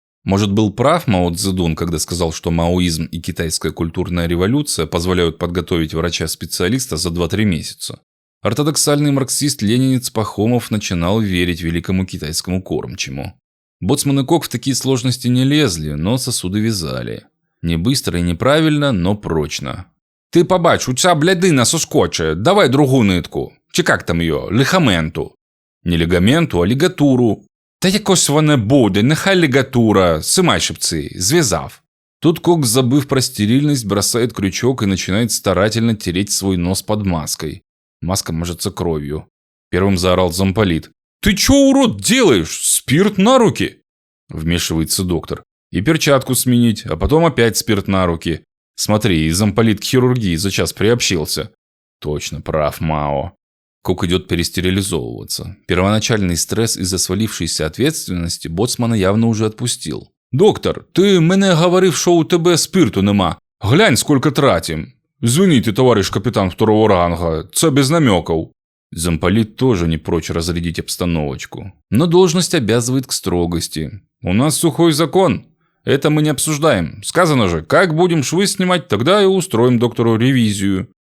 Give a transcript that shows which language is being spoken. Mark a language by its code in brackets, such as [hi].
[ru] Может, был прав Мао Цзэдун, когда сказал, что маоизм и китайская культурная революция позволяют подготовить врача-специалиста за 2-3 месяца. Ортодоксальный марксист-ленинец Пахомов начинал верить великому китайскому кормчему. Боцман и Кок в такие сложности не лезли, но сосуды вязали. Не быстро и неправильно, но прочно. [uk] «Ти побач, у ця блядина соскоче, давай другу нитку. Чи як там її, лігаменту?» «Не лігаменту, а лігатуру». «Та якось воно буде, нехай лігатура, симай шипці, зв'язав». [ru] Тут Кок, забыв про стерильность, бросает крючок и начинает старательно тереть свой нос под маской. Маска мажется кровью. Первым заорал замполит. «Ты чё, урод, делаешь? Спирт на руки!» Вмешивается доктор. «И перчатку сменить, а потом опять спирт на руки. Смотри, и замполит к хирургии за час приобщился». Точно, прав Мао. Кок идет перестерилизовываться. Первоначальный стресс из-за свалившейся ответственности боцмана явно уже отпустил. [uk] «Доктор, ти мене говорив, що у тебе спирту нема. [ru] Глянь, сколько тратим. Извините, товарищ капитан второго ранга, це без намеков». Замполит тоже не прочь разрядить обстановочку. Но должность обязывает к строгости. «У нас сухой закон. Это мы не обсуждаем. Сказано же, как будем швы снимать, тогда и устроим доктору ревизию».